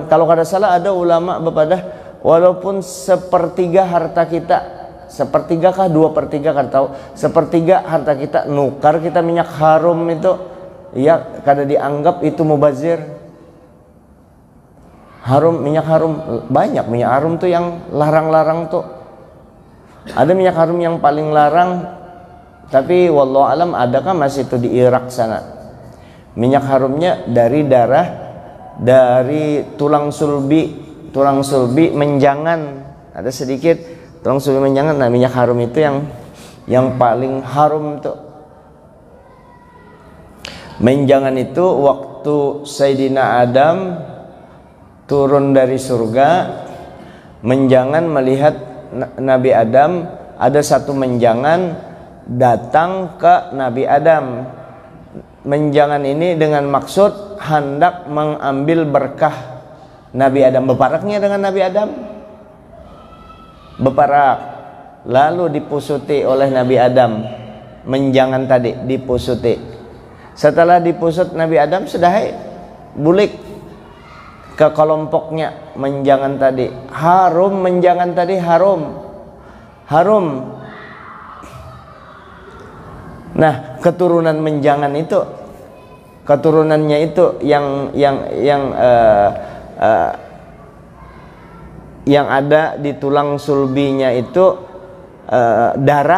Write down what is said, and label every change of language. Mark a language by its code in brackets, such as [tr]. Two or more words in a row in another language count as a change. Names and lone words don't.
[bjn] Kalau kada salah ada ulama bepadah, walaupun sepertiga harta kita, sepertiga kah 2/3 kada tahu, sepertiga harta kita nukar kita minyak harum itu, ya kada dianggap itu mubazir. Harum, minyak harum, banyak minyak harum tuh yang larang-larang tuh. Ada minyak harum yang paling larang, tapi [ar] wallahu alam [bjn] adakah masih itu di Irak sana. Minyak harumnya dari darah, dari tulang sulbi menjangan, ada sedikit tulang sulbi menjangan. Nah, minyak harum itu yang paling harum tuh. Menjangan itu waktu Sayyidina Adam turun dari surga, menjangan melihat Nabi Adam, ada satu menjangan datang ke Nabi Adam. Menjangan ini dengan maksud hendak mengambil berkah Nabi Adam. Beparaknya dengan Nabi Adam, beparak, lalu dipusuti oleh Nabi Adam. Menjangan tadi dipusuti. Setelah dipusut Nabi Adam sudah bulik ke kelompoknya menjangan tadi. Harum menjangan tadi, harum. Nah, keturunan menjangan itu, keturunannya itu yang ada di tulang sulbinya itu darah.